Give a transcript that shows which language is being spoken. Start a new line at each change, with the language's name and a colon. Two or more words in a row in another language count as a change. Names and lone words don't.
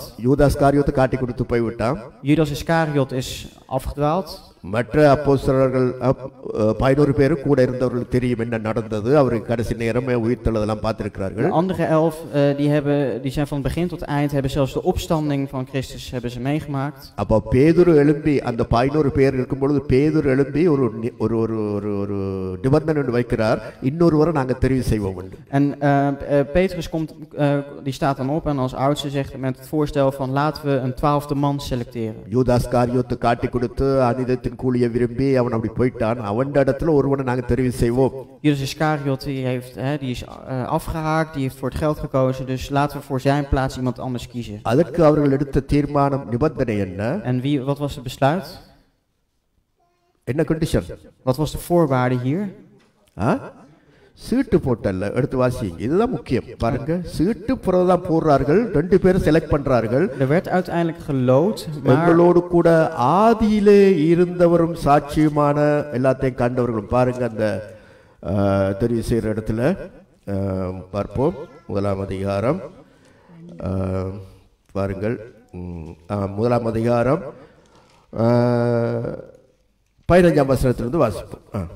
Tamil: யூதாஸ் காரியோத்தை காட்டி கொடுத்து போய்விட்டான்.
Dutch: Judas Iscariot is afgedwaald.
Tamil: மற்ற அப்போஸ்தலர்கள் 11 பேர் கூட இருந்தவர்களுக்கு தெரியும் என்ன நடந்தது, அவருக்கு கடைசி நேரம் உயிர்த்தெழுதெல்லாம் பார்த்திருக்கிறார்கள்.
Dutch: De andere 11 die zijn van begin tot eind hebben zelfs de opstanding van Christus hebben ze meegemaakt.
Tamil: அப்ப பேதுரு எழும்பி அந்த 11 பேர் இருக்கும் பொழுது பேதுரு எழும்பி ஒரு ஒரு ஒரு ஒரு நிபந்தனை வைக்கிறார், இன்னொருவரை நாங்க தெரிவு செய்வோம் என்று.
Dutch: En Petrus komt, die staat dan op en als oudste zegt met het voorstel van laten we een 12e man selecteren.
Tamil: யூதாஸ் காரியோத்தை காட்டி கொடுத்து அனிதத்தின் கூலியை விரும்பி அவன் அப்படி போயிட்டான், அவன் இடத்துல ஒருவனை நாங்க தெரிவு செய்வோம்.
Dutch: Judas Iscariot die is afgehaakt, die heeft voor het geld gekozen, dus laten we voor zijn plaats iemand anders kiezen.
Tamil: அதற்கு அவர்கள் எடுத்த தீர்மானம் நிபந்தனை என்ன?
Dutch: En wat was het besluit?
Tamil: என்ன கண்டிஷன்?
Dutch: Wat was de voorwaarde hier?
Tamil: சீட்டு போட்டல்ல, எடுத்து வாசிங்க, இதுதான் முக்கியம். பாருங்க, சீட்டு தான் போடுறார்கள், 2 பேரை செலக்ட் பண்றார்கள்.
Dutch: Er werd uiteindelijk geloot, maar
Tamil: எங்களோடு கூட ஆதியிலே இருந்தவரும் சாட்சியுமான எல்லாத்தையும் கண்டவர்களும். பாருங்க அந்த தெரிவு செய்யற இடத்துல பார்ப்போம். 1ஆம் அதிகாரம் பாருங்கள், 1ஆம் அதிகாரம் 15ஆம் வசனத்திலிருந்து வாசிப்போம்.